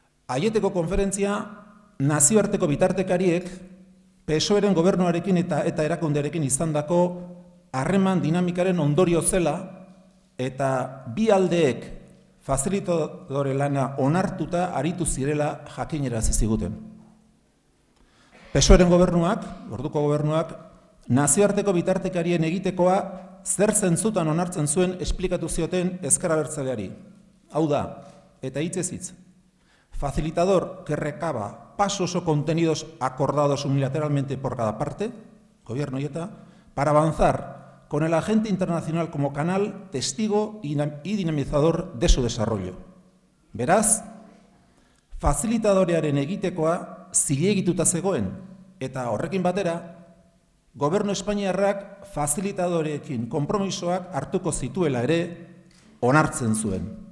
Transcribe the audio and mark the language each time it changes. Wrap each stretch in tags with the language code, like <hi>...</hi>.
<eu>Aieteko konferentzia nazioarteko bitartekariek PSOEren gobernuarekin eta erakundearekin izandako harreman dinamikaren ondorio zela eta bi aldeek fasilitadore lana onartuta aritu zirela jakinarazi ziguten. PSOEren gobernuak, orduko gobernuak, nazioarteko bitartekarien egitekoa zer zentzutan onartzen zuen esplikatu zioten ezker abertzaleari. Hau da, eta hitzez hitz.</eu> <es>Facilitador que recaba pasos o contenidos acordados unilateralmente por cada parte, gobierno y ETA, para avanzar con el agente internacional como canal, testigo y dinamizador de su desarrollo.</es> <eu>Beraz, facilitadorearen egitekoa zilegituta zegoen, eta horrekin batera, Gobernu Espainiarrak fasilitadoreekin konpromisoak hartuko zituela ere onartzen zuen.</eu>